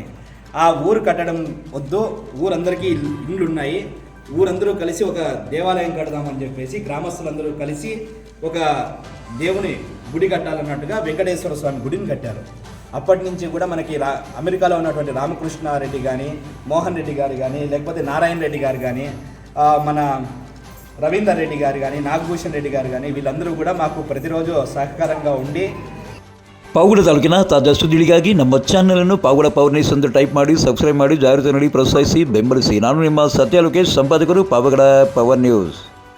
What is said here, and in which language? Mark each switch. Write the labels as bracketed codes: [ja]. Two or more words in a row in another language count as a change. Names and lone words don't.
[te] ఆ ఊరు కట్టడం వద్దు, ఊరందరికీ ఇండ్లు ఉన్నాయి, ఊరందరూ కలిసి ఒక దేవాలయం కడదామని చెప్పేసి గ్రామస్తులందరూ కలిసి ఒక దేవుని గుడి కట్టాలన్నట్టుగా వెంకటేశ్వర స్వామి గుడిని కట్టారు. అప్పటి నుంచి కూడా మనకి అమెరికాలో ఉన్నటువంటి రామకృష్ణారెడ్డి కానీ, మోహన్ రెడ్డి గారు కానీ, లేకపోతే నారాయణ రెడ్డి గారు కానీ, మన రవీందర్ రెడ్డి గారు కానీ, నాగభూషణ్ రెడ్డి గారు కానీ, వీళ్ళందరూ ಕೂಡ మాకు ప్రతిరోజు సహకారంగా ఉండి [kn] ಪಾವಗಡ ತಾಲೂಕಿನ ತಾಜಾ ಸುದ್ದಿಗಳಿಗಾಗಿ ನಮ್ಮ ಚಾನಲನ್ನು ಪಾವಗಡ ಪವರ್ ನ್ಯೂಸ್ ಅಂತ ಟೈಪ್ ಮಾಡಿ, ಸಬ್ಸ್ಕ್ರೈಬ್ ಮಾಡಿ, ಜಾಹೀರಾತು ನೀಡಿ ಪ್ರೋತ್ಸಾಹಿಸಿ ಬೆಂಬಲಿಸಿ. ನಾನು ನಿಮ್ಮ ಸತ್ಯ ಲೋಕೇಶ್, ಸಂಪಾದಕರು, ಪಾವಗಡ ಪವರ್ ನ್ಯೂಸ್.